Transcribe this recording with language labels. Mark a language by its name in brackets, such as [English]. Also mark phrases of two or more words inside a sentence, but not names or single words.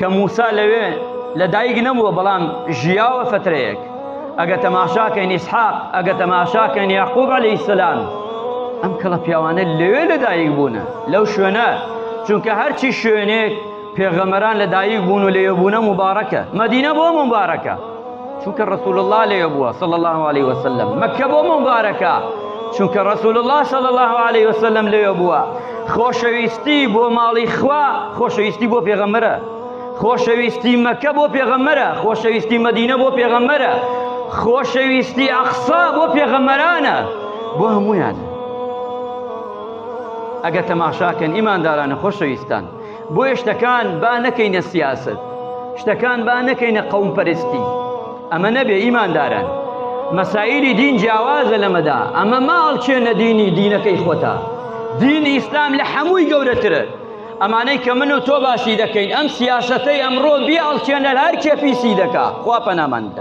[Central Kurdish] موسا لەوێ لەدایک نەبووە بەڵام ژیاوە فترەیەک ئەگە تەماشاکەین ئیسحاق ئەگە تەماشاکەین یاعقوب [Arabic] عەلەیهی السەلام [Central Kurdish] ئەم کەڵە پیاوانە لەوێ لەدایک بوونە لەو شوێنە چونکە هەرچی شوێنێک پێغەمبەران لەدایک بوون و لێبوونە مبارەکە مەدینە بۆ مبارەکە چونکە [Arabic] رسول الله [Central Kurdish] لێ بووە [Arabic] صلی الله علیه وسلم [Central Kurdish] مەککە بۆ مبارەکە چونکە [Arabic] رسول الله صلی الله علیه وسلم [Central Kurdish] لێ بووە خۆشەویستی بۆ ماڵی خوا خۆشەویستی بۆ پێغەمبەرە خۆشەویستی مەککە بۆ پێغەمبەرە خۆشەویستی مەدینە بۆ پێغەمبەرە خۆشەویستی ئەقسا بۆ پێغەمبەرانە بۆ هەموویانە ئەگە تەماشاکەن ئیماندارانە خۆشەویستان بۆیە شتەکان با نەکەینە سیاست شتەکان با نەکەینە قەومپەرستی ئەمە نەبێ ئیمانداران مەسائیلی دین جیاوازە لەمەدا ئەمە ماڵچێنە دینی دینەکەی خۆتە دینی ئیسلام لە هەمووی گەورەترە ئەمانەی کە من و تۆ باشی دەکەین ئەم سیاسەتەی ئەمڕۆ بیاڵچێنە هەر کێ پیسی دەکا خوا پەنامان بدە.